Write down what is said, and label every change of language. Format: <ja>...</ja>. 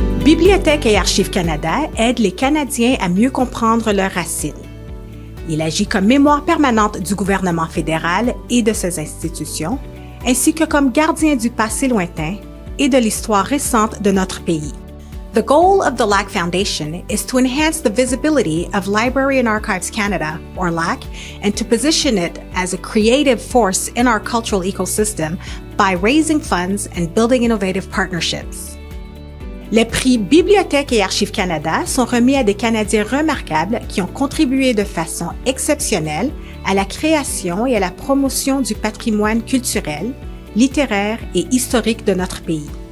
<fr>Bibliothèque et Archives Canada aide les Canadiens à mieux comprendre leurs racines. Il agit comme mémoire permanente du gouvernement fédéral et de ses institutions, ainsi que comme gardien du passé lointain et de l'histoire récente de notre pays.</fr> <en>The goal of the LAC Foundation is to enhance the visibility of Library and Archives Canada, or LAC, and to position it as a creative force in our cultural ecosystem by raising funds and building innovative partnerships.</en> <fr>Les prix Bibliothèque et Archives Canada sont remis à des Canadiens remarquables qui ont contribué de façon exceptionnelle à la création et à la promotion du patrimoine culturel, littéraire et historique de notre pays.</fr>